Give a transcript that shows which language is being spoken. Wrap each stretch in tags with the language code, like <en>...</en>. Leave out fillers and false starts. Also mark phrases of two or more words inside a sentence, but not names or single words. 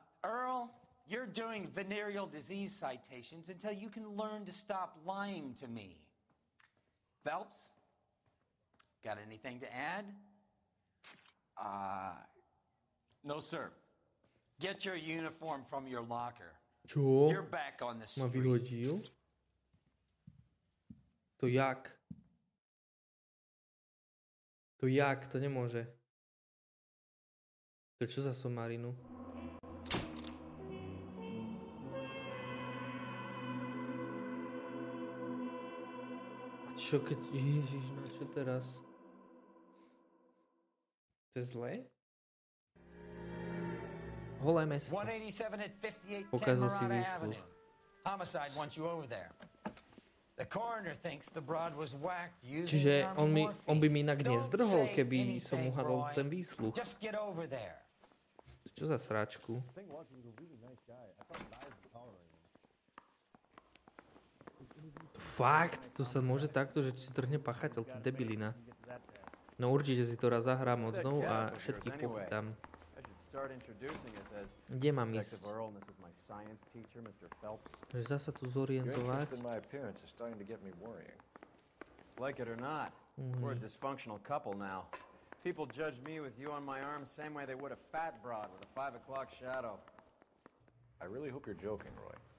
<en>Earl, you're doing venereal disease citations until you can learn to stop lying to me. Phelps, got anything to add? No, sir. Get your uniform from your locker.</en> <sk>Čo?</sk> <en>You're back on the</en> <sk>Ma</sk> <en>street.</en> <sk>vyhodil? To jak? To jak? To nemôže. To čo za somarinu? A čo keď... Ježiš, na čo teraz? To je zlé? Holé mesto.</sk> <en>187 at 58</en> <sk>Pokazal si</sk> <en>Marauder</en> <sk>výsluh.</sk> <en>Avenue. Homicide wants you over there. The coroner thinks the broad was whacked using</en> <sk>Čiže</sk> <en>morphine.</en> <sk>on by mi inak</sk> <en>Don't</en> <sk>nezdrhol,</sk> <en>say</en> <sk>keby som</sk> <en>anything,</en> <sk>uhadol</sk> <en>Roy.</en> <sk>ten výsluh.</sk> <en>Just get over there.</en> <sk>Čo za sračku? Fakt, to sa môže takto, že ti zdrhne pachateľ, to debilina. No určite si to raz zahrám od znovu a všetkých pochytám. Kde mám ísť? Že zasa tu zorientovať?</sk> <en>Like it or not, we're a dysfunctional couple now. People judge me with you on my arm same way they would a fat broad with a 5 o'clock shadow. I really hope you're joking, Roy.</en>